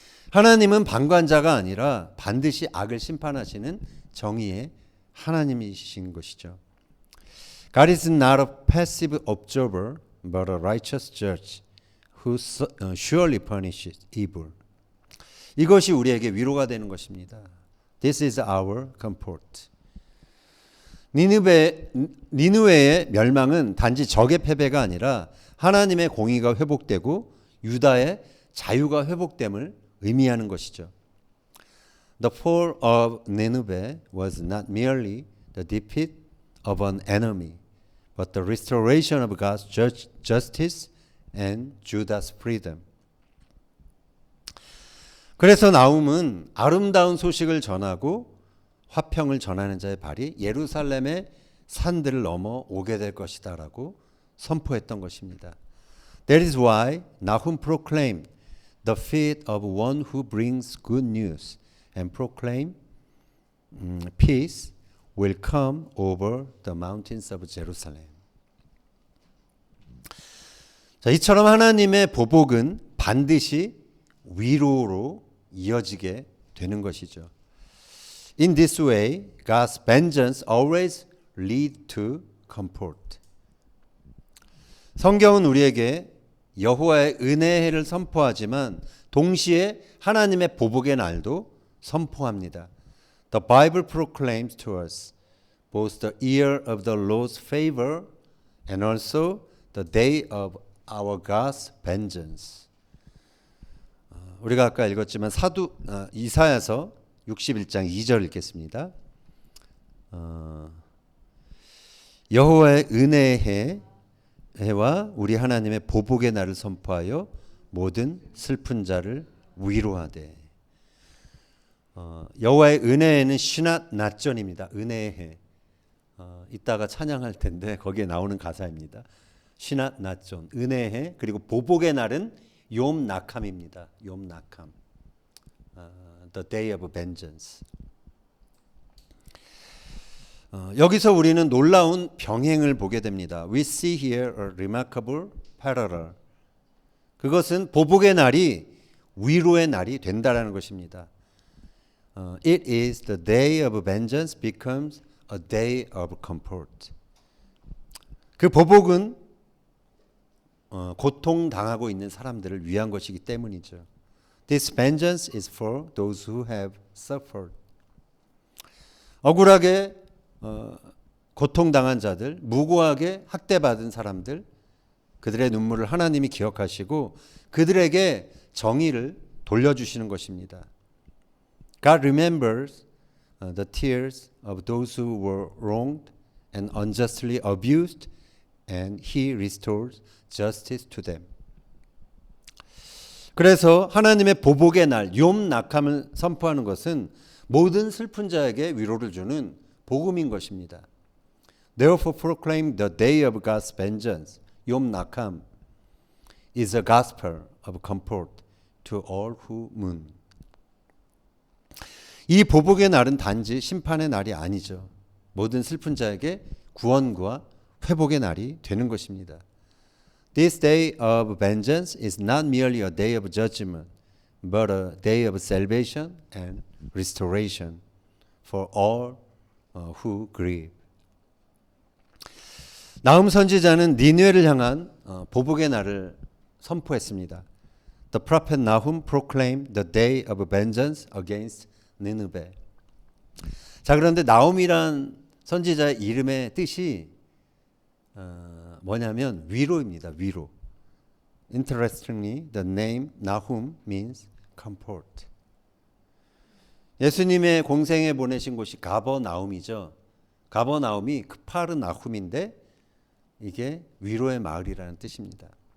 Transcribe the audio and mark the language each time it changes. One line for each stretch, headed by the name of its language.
Korean: 하나님은 방관자가 아니라 반드시 악을 심판하시는 정의의 하나님이신 것이죠.
English: God is not a passive observer, but a righteous judge who surely punishes evil.
Korean: 이것이 우리에게 위로가 되는 것입니다.
English: This is our comfort.
Korean: 니느웨의 멸망은 단지 적의 패배가 아니라 하나님의 공의가 회복되고 유다의 자유가 회복됨을 의미하는 것이죠.
English: The fall of Nineveh was not merely the defeat of an enemy, but the restoration of God's justice and Judah's freedom.
Korean: 그래서 나훔은 아름다운 소식을 전하고 화평을 전하는 자의 발이 예루살렘의 산들을 넘어 오게 될 것이다라고 선포했던 것입니다.
English: That is why Nahum proclaimed the feet of one who brings good news and proclaim peace will come over the mountains of Jerusalem.
Korean: 자, 이처럼 하나님의 보복은 반드시 위로로 이어지게 되는 것이죠.
English: In this way, God's vengeance always leads to comfort.
Korean: 성경은 우리에게 여호와의 은혜의 해를 선포하지만 동시에 하나님의 보복의 날도 선포합니다.
English: The Bible proclaims to us both the year of the Lord's favor and also the day of our God's vengeance.
Korean: 우리가 아까 읽었지만 이사야서 61장 2절 읽겠습니다. 여호와의 은혜의 해와 우리 하나님의 보복의 날을 선포하여 모든 슬픈 자를 위로하되. 여호와의 은혜에는 신앗 낮전입니다. 은혜의 해. 이따가 찬양할 텐데 거기에 나오는 가사입니다. 신앗 낮전, 은혜의 해, 그리고 보복의 날은 욤 나캄입니다. 욤 나캄.
English: the day of vengeance.
Korean: 여기서 우리는 놀라운 병행을 보게 됩니다.
English: We see here a remarkable parallel.
Korean: 그것은 보복의 날이 위로의 날이 된다라는 것입니다.
English: It is the day of vengeance becomes a day of comfort.
Korean: 그 보복은 고통당하고 있는 사람들을 위한 것이기 때문이죠.
English: This vengeance is for those who have suffered.
Korean: 억울하게 고통당한 자들, 무고하게 학대받은 사람들, 그들의 눈물을 하나님이 기억하시고 그들에게 정의를 돌려주시는 것입니다.
English: God remembers the tears of those who were wronged and unjustly abused, and He restores justice to them.
Korean: 그래서 하나님의 보복의 날, 욤 낙함을 선포하는 것은 모든 슬픈 자에게 위로를 주는 복음인 것입니다.
English: Therefore proclaim the day of God's vengeance. 욤 낙함 is a gospel of comfort to all who mourn.
Korean: 이 보복의 날은 단지 심판의 날이 아니죠. 모든 슬픈 자에게 구원과 회복의 날이 되는 것입니다.
English: This day of vengeance is not merely a day of judgment, but a day of salvation and restoration for all who grieve.
Korean: 나훔 선지자는 니느웨를 향한 보복의 날을 선포했습니다.
English: The prophet Nahum proclaimed the day of vengeance against 니느웨.
Korean: 자, 그런데 나훔이란 선지자의 이름의 뜻이 뭐냐면 위로입니다. 위로.
English: Interestingly, the name Nahum means comfort.
Korean: 예수님의 공생에 보내신 곳이 가버나움이죠. 가버나움이 크파르나훔인데 이게 위로의 마을이라는 뜻입니다.